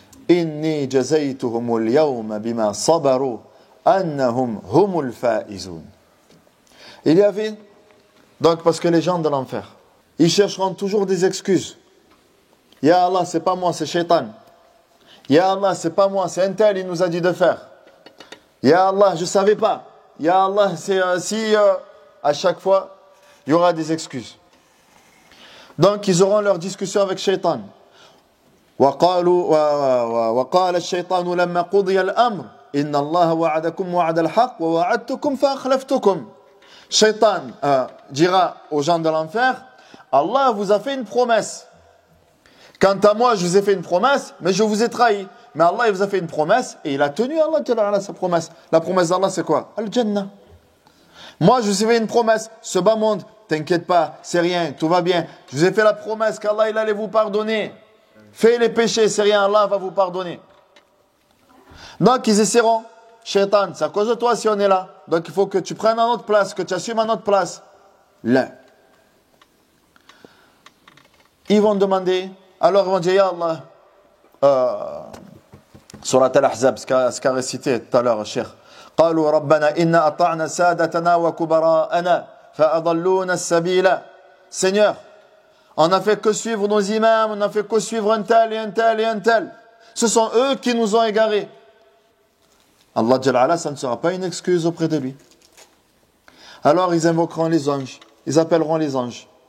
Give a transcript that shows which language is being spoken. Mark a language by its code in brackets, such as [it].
[ar] إني جزيتهم اليوم بما صبروا أنهم هم الفائزون. [fr] Il y avait donc, parce que les gens de l'enfer, ils chercheront toujours des excuses. Ya Allah, c'est pas moi, c'est Shaitan. Ya Allah, c'est pas moi, c'est un tel, il nous a dit de faire. Ya Allah, je savais pas. Ya Allah, c'est à chaque fois, il y aura des excuses. Donc, ils auront leur discussion avec Shaitan. [ar] وقال الشيطان لما قضي الأمر إن الله وعدكم وعد الحق ووعدتكم فأخلفتكم. [fr] Shaitan dira aux gens de l'enfer, Allah vous a fait une promesse. Quant à moi, je vous ai fait une promesse, mais je vous ai trahi. Mais Allah, il vous a fait une promesse, et il a tenu Allah sa promesse. La promesse d'Allah, c'est quoi? Al-Jannah. Moi, je vous ai fait une promesse. Ce bas monde, t'inquiète pas, c'est rien, tout va bien. Je vous ai fait la promesse qu'Allah, il allait vous pardonner. Fais les péchés, c'est rien, Allah va vous pardonner. Donc, ils essaieront. Shaitan, c'est à cause de toi si on est là. Donc il faut que tu prennes à notre place, que tu assumes à notre place. Là. Ils vont demander, alors ils vont dire, Ya Allah, surat al-Ahzab, ce qu'a récité tout à l'heure, Cheikh. [ar] قالوا ربنا إنا أطعنا سادتنا وكبراءنا فأضلونا السبيل. [fr] Seigneur, on n'a fait que suivre nos imams, on n'a fait que suivre un tel et un tel et un tel. Ce sont eux qui nous ont égarés. Allah Jalla ala, ça ne sera pas une excuse auprès de lui. Alors ils invoqueront les anges, ils appelleront les anges.